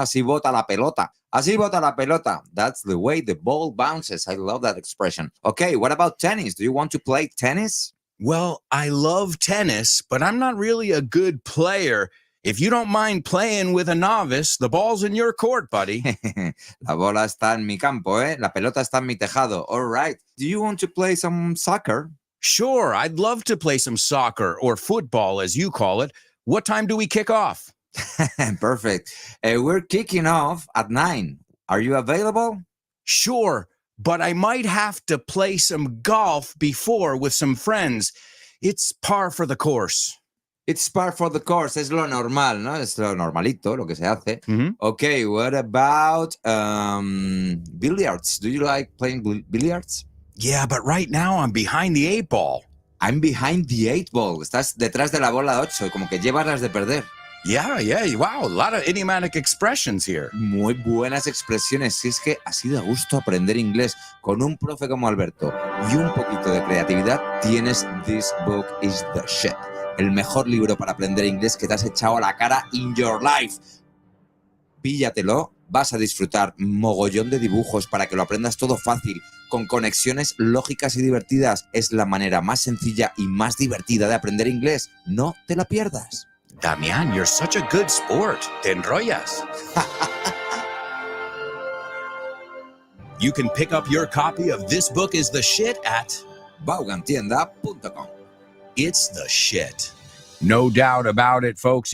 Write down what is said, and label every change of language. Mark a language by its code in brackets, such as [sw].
[es] Así bota la pelota. [en] Así bota la pelota. That's the way the ball bounces. I love that expression. Okay, what about tennis? Do you want to play tennis? Well, I love tennis, but I'm not really a good player. If you don't mind playing with a novice, the ball's in your court, buddy. [es] La bola está en mi campo, ¿eh? La pelota está en mi tejado. [en] All right. Do you want to play some soccer? Sure, I'd love to play some soccer or football, as you call it. What time do we kick off? Perfect. We're kicking off at 9. Are you available? Sure, but I might have to play some golf before with some friends. It's par for the course. It's par for the course. [es] Es lo normal, ¿no? Es lo normalito, lo que se hace. Mhm. [en] Okay, what about billiards? Do you like playing billiards? Yeah, but right now I'm behind the 8 ball. I'm behind the 8 ball. [es] Estás detrás de la bola 8, como que llevas las de perder. [en] Yeah, wow, a lot of idiomatic expressions here. [es] Muy buenas expresiones. Si es que así da gusto aprender inglés con un profe como Alberto y un poquito de creatividad, tienes This Book is the Shit. El mejor libro para aprender inglés que te has echado a la cara [en] in your life. [es] Píllatelo, vas a disfrutar mogollón de dibujos para que lo aprendas todo fácil, con conexiones lógicas y divertidas. Es la manera más sencilla y más divertida de aprender inglés. No te la pierdas. [en] Damian, you're such a good sport. [es] Te enrollas. [en] You can pick up your copy of This Book is the Shit at Vaughantienda.com. It's the shit. No doubt about it, folks.